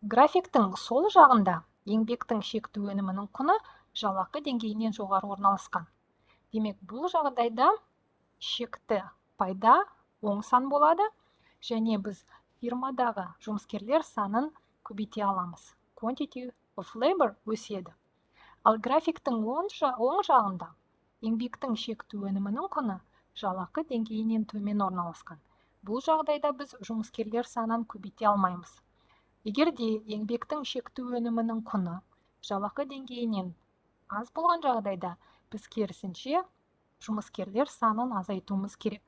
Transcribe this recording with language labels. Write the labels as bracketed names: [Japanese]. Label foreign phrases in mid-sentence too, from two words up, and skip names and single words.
[Kazakh] Графиктің сол жағында еңбектің шекті өнімінің құны жалақы деңгейінен жоғары орналасқан. Демек, бұл жағдайда шекті пайда оң сан болады, және біз фирмадағы жұмыскерлер санын көбейте аламыз. [English] Quantity of labor өседі. [Kazakh] Ал графиктің оң жағында еңбектің шекті өнімінің құны жалақы деңгейінен төмен орналасқан. Бұл жағдайда біз жұмыскерлер санын көбейте алмаймыз. Егер де еңбектің шекті өнімінің құны жалақы деңгейінен аз болған жағдайда, біз керісінше жұмыскерлер санын азайтуымыз керек.